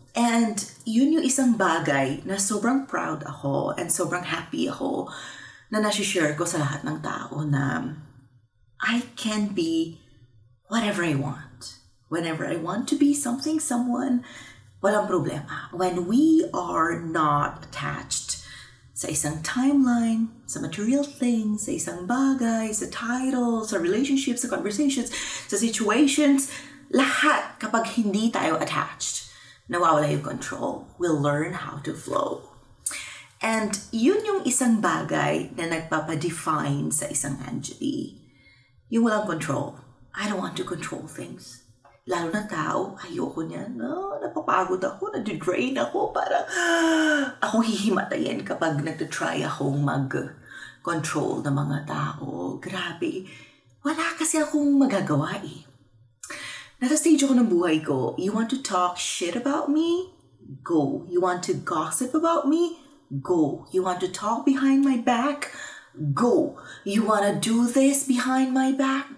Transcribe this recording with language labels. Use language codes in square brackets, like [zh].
[tl] And yun yung isang bagay na sobrang proud ako and sobrang happy ako na nasi-share ko sa lahat ng tao na [en] I can be whatever I want. Whenever I want to be something, someone, [tl] walang problema. [en] When we are not attached [tl] sa isang timeline, sa material things, sa isang bagay, sa titles, sa relationships, sa conversations, sa situations, lahat kapag hindi tayo attached, nawawala yung control. [en] We'll learn how to flow. [tl] And yun yung isang bagay na nagpapadefine sa isang Angeli. Yung walang control. [en] I don't want to control things. [tl] Lalo na tao, ayoko niyan. Napapagod ako, nadidrain ako. Parang akong hihimatayin kapag nagtatry akong mag-control ng mga tao. Grabe. Wala kasi akong magagawa eh. Nasa stage ako ng buhay ko. [en] You want to talk shit about me? Go. You want to gossip about me? Go. You want to talk behind my back? Go. You want to do this behind my back?